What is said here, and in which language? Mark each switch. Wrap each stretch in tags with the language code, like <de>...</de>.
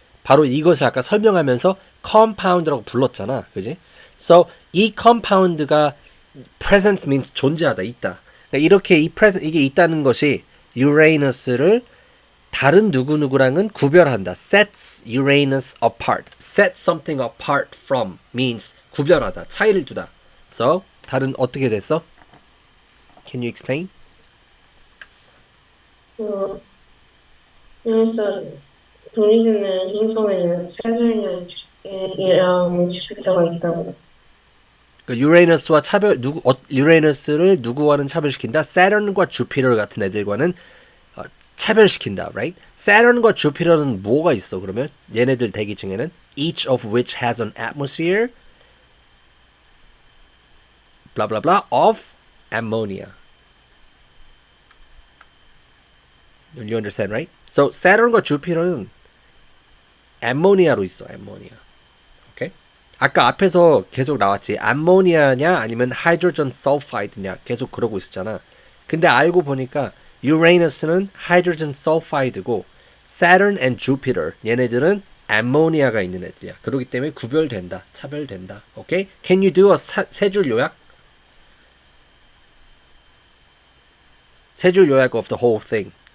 <ko>바로 이것을 아까 설명하면서 compound라고 불렀잖아. 그지? So 이 compound가</ko> <en>presence means</en> <ko>존재하다, 있다. 그러니까 이렇게 이게 있다는 것이 유레이너스를 다른 누구누구랑은 구별한다.</ko> <en>Sets Uranus apart. Set something apart from means</en> <ko>구별하다, 차이를 두다.</ko> <en>So</en> <ko>다른 어떻게 됐어?</ko> <en>Can you explain?</en> <ko>그래서 분리되는 행성에는 사turn이랑 주피터가 있다고. 유레이너스와 유레이너스를 누구와는 차별시킨다. Saturn과 주피터 같은 애들과는 차별시킨다, right? Saturn과 주피터는 뭐가 있어? 그러면 얘네들 대기층에는</ko> <en>each of which has an atmosphere, blah blah blah of ammonia. You understand, right?</en> <ko>So Saturn과 Jupiter는 암모니아로 있어. 암모니아. 오케이? 아까 앞에서 계속 나왔지. 암모니아냐 아니면 하이드로전 설파이드냐 계속 그러고 있었잖아. 근데 알고 보니까 유레너스는 하이드로전 설파이드고 Saturn and Jupiter 얘네들은 암모니아가 있는 애들이야. 그렇기 때문에 구별된다. 차별된다. 오케이?</ko> <en>Can you do a</en> <ko>세 줄 요약? 세 줄 요약</ko> <en>of the whole thing.</en>